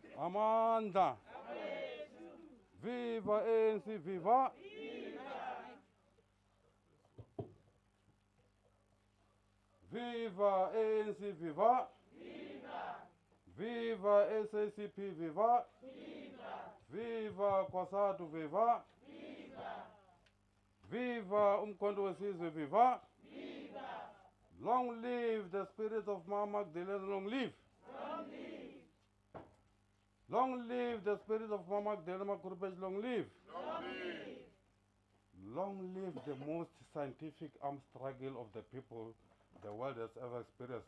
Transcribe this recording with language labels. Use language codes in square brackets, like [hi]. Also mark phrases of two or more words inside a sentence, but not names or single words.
[zu] Amanda. Viva ANC, viva. Viva ANC, viva. Viva SACP, viva. Viva Kwasatu, viva. Viva Umkhonto wesizwe, viva. [en] Long live the spirit of Mama Magdeline, long live. Long live the spirit of Mama Magdeline Makhurupetsi, long live. Long live the most scientific armed struggle of the people the world has ever experienced.